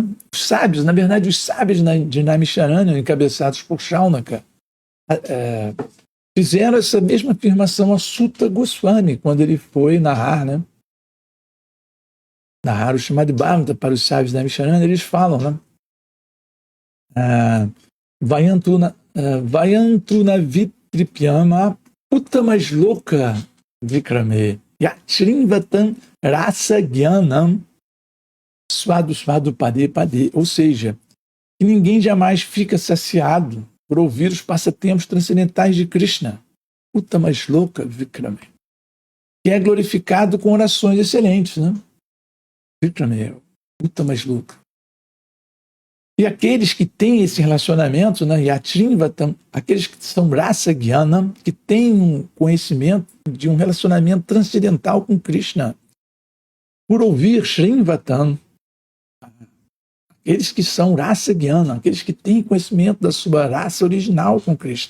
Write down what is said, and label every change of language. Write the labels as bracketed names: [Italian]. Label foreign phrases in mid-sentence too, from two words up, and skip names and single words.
[Portuguese] Os sábios, na verdade, os sábios de Naimisharanya, encabeçados por Shaunaka, fizeram essa mesma afirmação a Sutta Goswami, quando ele foi narrar, né? Narrar o Srimad Bhagavatam para os sábios da Naimisharanya, eles falam, né? [Sanskrit] Vayantuna vitripyama uttamaśloka vikrame yachrinvatam rasa gyanam swadu pade pade. [Portuguese] Ou seja, que ninguém jamais fica saciado por ouvir os passatempos transcendentais de Krishna, [Sanskrit] uttamaśloka vikrame, [Portuguese] que é glorificado com orações excelentes, né? [Sanskrit] Vikrame, uttamaśloka. [Portuguese] E aqueles que têm esse relacionamento, né, Yatrinvatam, aqueles que são [Sanskrit] Rasa Gyanam, [Portuguese] que têm um conhecimento de um relacionamento transcendental com Krishna, por ouvir Shrimvatam, aqueles que são [Sanskrit] Rasa Gyanam, [Portuguese] aqueles que têm conhecimento da sua raça original com Krishna.